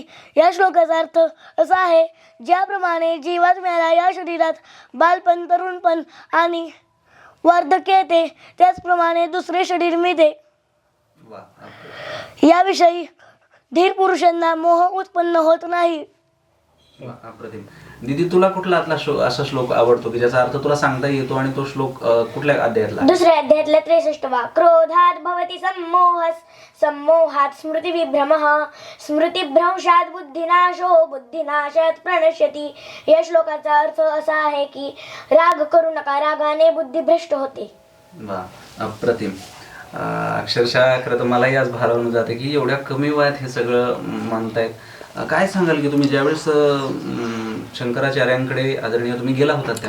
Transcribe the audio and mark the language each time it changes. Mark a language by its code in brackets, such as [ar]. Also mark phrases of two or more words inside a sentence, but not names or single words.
[mr] या श्लोकाचा अर्थ असा आहे, ज्याप्रमाणे जीवात्म्याला या शरीरात बालपण, तरुणपण आणि वार्धक्य येते त्याचप्रमाणे दुसरे शरीर मिळते. वा, याविषयी धीर पुरुषांना मोह उत्पन्न होत नाही. वा, अप्रतिम. दीदी, तुला कुठला असा श्लोक आवडतो की ज्याचा अर्थ तुला सांगता येतो आणि तो श्लोक कुठल्या अध्यायातला? दुसऱ्या अध्यायातला 63वा. [sa] क्रोधात भवति सम्मोहः सम्मोहात् स्मृतिविभ्रमः स्मृतिभ्रंशात् बुद्धिनाशो बुद्धिनाशात् प्रणश्यति. [mr] या श्लोकाचा अर्थ असा आहे की राग करू नका, रागाने बुद्धी भ्रष्ट होते. वा, अप्रतिम. अक्षरशः खरं तर मलाही आज भारावून जाते की एवढ्या कमी वयात हे सगळं म्हणतायत. काय सांगाल की तुम्ही ज्यावेळेस शंकराचार्यांकडे आदरणीय तुम्ही गेला होता त्या